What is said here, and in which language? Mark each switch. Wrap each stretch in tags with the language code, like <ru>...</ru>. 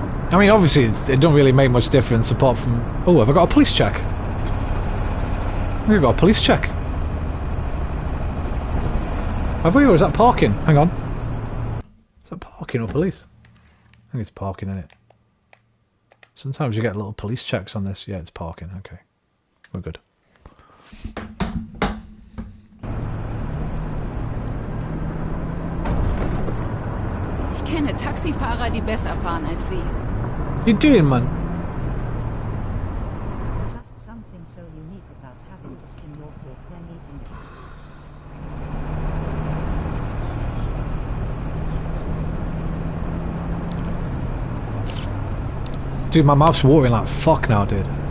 <en>I mean, obviously, it don't really make much difference apart from... Oh, have I got a police check? We've got a police check. Have we, or is that parking? Hang on. Is that parking or police? I think it's parking, isn't it? Sometimes you get little police checks on this. Yeah, it's parking. Okay. We're good.</en> <de>Ich kenne Taxifahrer, die besser fahren als Sie.</de> <en>You doing, man? Just something so unique about having to spin your fork when eating it. Dude, my mouth's watering like fuck now, dude.</en>